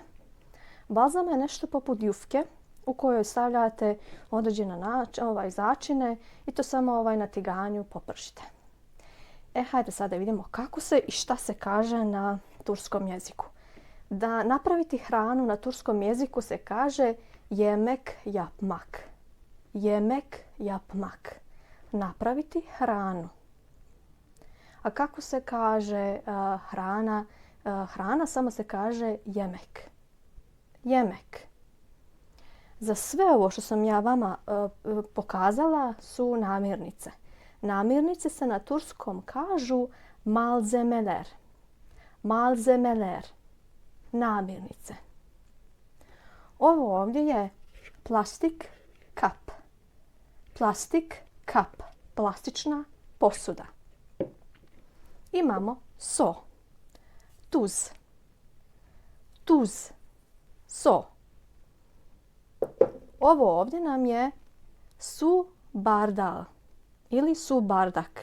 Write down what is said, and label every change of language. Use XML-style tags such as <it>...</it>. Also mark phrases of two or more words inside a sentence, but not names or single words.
<bs>Balzame je nešto poput jufke u kojoj stavljate određene začine i to samo na tiganju popršite. Hajde sada vidimo kako se i šta se kaže na turskom jeziku. Da napraviti hranu na turskom jeziku se kaže</bs> <tr>yemek yapmak. Yemek yapmak.</tr> <bs>Napraviti hranu. A kako se kaže hrana? Hrana samo se kaže yemek. Yemek. Za sve ovo što sam ja vama pokazala su namirnice. Namirnice se na turskom kažu malzemeler. Malzemeler. Namirnice. Ovo ovdje je</bs> <tr>plastik kap. Plastik kap.</tr> <bs>Plastična posuda. Imamo so. Tuz. Tuz. So. Ovo ovdje nam je</bs> <tr>su bardal</tr> <bs>ili</bs> <tr>su bardak.</tr>